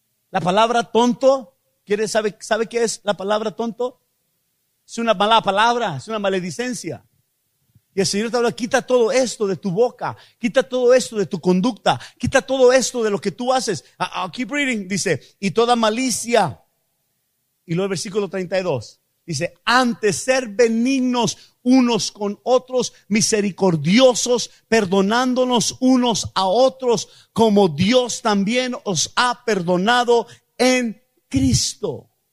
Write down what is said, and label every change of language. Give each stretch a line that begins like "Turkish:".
Spanish: La palabra tonto. ¿Sabe qué es la palabra tonto? Es una mala palabra, es una maledicencia. Y el Señor te habla: quita todo esto de tu boca, quita todo esto de tu conducta, quita todo esto de lo que tú haces.
English: I'll keep reading,
Spanish: dice, y toda malicia. Y luego el versículo 32, dice: antes ser benignos unos con otros, misericordiosos, perdonándonos unos a otros, como Dios también os ha perdonado en Cristo.